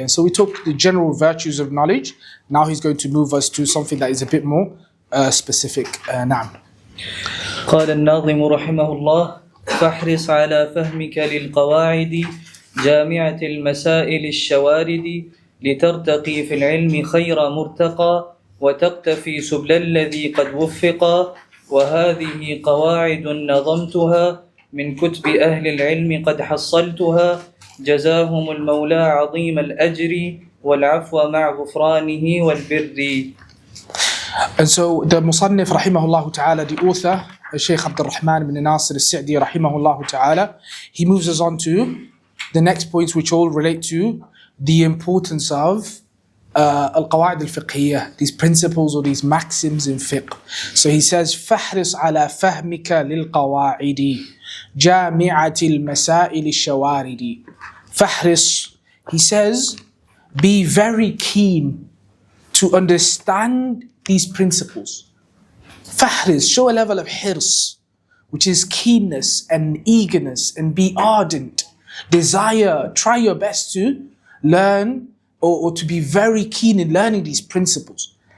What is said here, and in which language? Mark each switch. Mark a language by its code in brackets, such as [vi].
[en] And so we took the general virtues of knowledge. Now he's going to move us to something that is a bit more specific. [ar] Na'am. قال الناظم رحمه الله: فاحرص على فهمك للقواعد جامعة المسائل الشوارد لترتقي في العلم خير مرتقى وتقتفي سبل الذي قد وفقا وهذه قواعد نظمتها من كتب أهل العلم قد حصلتها جزاهم المولى عظيم الأجر والعفو مع غفرانه والبر. [en] And so the Musannif rahimahullah ta'ala, the author, Shaykh Abdul Rahman ibn Nasir al-Sa'di rahimahullah ta'ala, he moves us on to the next points, which all relate to the importance of al-Qawāʿid al-Fiqhiyyah, these principles or these maxims in fiqh. So he says, [ar] فَحْرِصْ عَلَى فَهْمِكَ لِلْقَوَاعِدِ جَامِعَةِ الْمَسَائِلِ الشَّوَارِدِ. فَحْرِص, [en] he says, be very keen to understand these principles. Fahriz, show a level of hirs, which is keenness and eagerness, and be ardent, desire, try your best to learn or to be very keen in learning these principles.